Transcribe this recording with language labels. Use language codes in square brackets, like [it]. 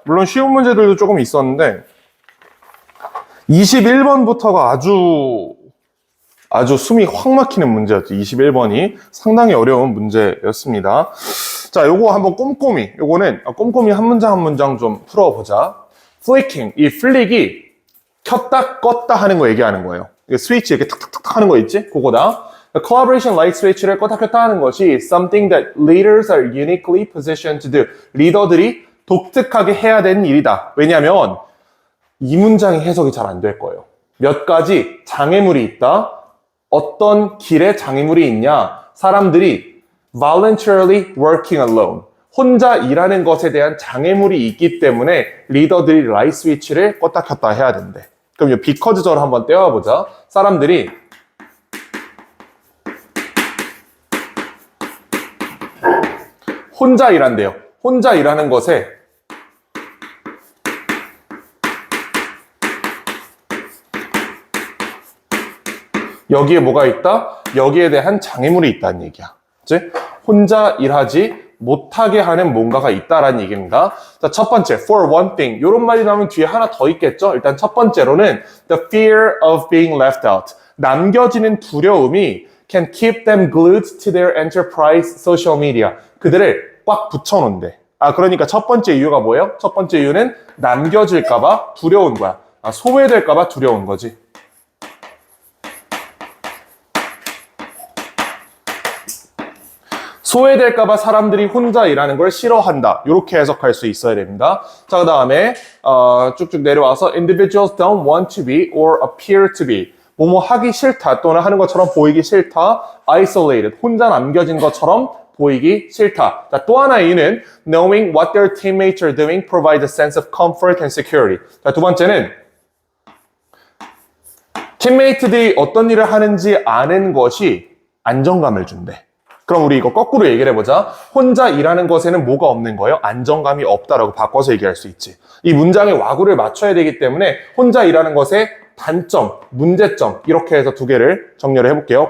[ko] 물론 쉬운 문제들도 조금 있었는데 21번부터가 아주 숨이 확 막히는 문제였죠. 21번이 상당히 어려운 문제였습니다. 자, 요거 한번 요거는 꼼꼼히 한 문장 좀 풀어보자. flicking, 이 플릭이 켰다 껐다 하는 거 얘기하는 거예요. 스위치 이렇게 탁탁탁 하는 거 있지? 그거다. [en] collaboration light switch를 [ko] 껐다 켰다 하는 것이 [en] something that leaders are uniquely positioned to do. [ko] 리더들이 독특하게 해야 되는 일이다. 왜냐하면 이 문장의 해석이 잘 안 될 거예요. 몇 가지 장애물이 있다. 어떤 길에 장애물이 있냐? 사람들이 [en] voluntarily working alone. [ko] 혼자 일하는 것에 대한 장애물이 있기 때문에 리더들이 라이트 스위치를 껐다 켰다 해야 된대. 그럼 이 비커즈절을 한번 떼어보자. 사람들이 혼자 일한대요. 혼자 일하는 것에 여기에 뭐가 있다? 여기에 대한 장애물이 있다는 얘기야. 그치? 혼자 일하지 못하게 하는 뭔가가 있다라는 얘기입니다. 자, 첫 번째, [en] for one thing. [ko] 이런 말이 나오면 뒤에 하나 더 있겠죠? 일단 첫 번째로는 [en] the fear of being left out. [ko] 남겨지는 두려움이 [en] can keep them glued to their enterprise social media. [ko] 그들을 꽉 붙여놓는데. 그러니까 첫 번째 이유가 뭐예요? 첫 번째 이유는 남겨질까봐 두려운 거야. 소외될까봐 두려운 거지. 소외될까봐 사람들이 혼자 일하는 걸 싫어한다. 이렇게 해석할 수 있어야 됩니다. 자, 그 다음에 쭉쭉 내려와서 [en] individuals don't want to be or appear to be. [ko] 뭐뭐 하기 싫다 또는 하는 것처럼 보이기 싫다. [en] isolated. [ko] 혼자 남겨진 것처럼 보이기 싫다. 자, 또 하나의 이유는 [en] knowing what their teammates are doing provides a sense of comfort and security. [ko] 자, 두 번째는 팀메이트들이 어떤 일을 하는지 아는 것이 안정감을 준대. 그럼 우리 이거 거꾸로 얘기를 해보자. 혼자 일하는 것에는 뭐가 없는 거예요? 안정감이 없다라고 바꿔서 얘기할 수 있지. 이 문장의 와구를 맞춰야 되기 때문에 혼자 일하는 것의 단점, 문제점 이렇게 해서 두 개를 정리를 해볼게요.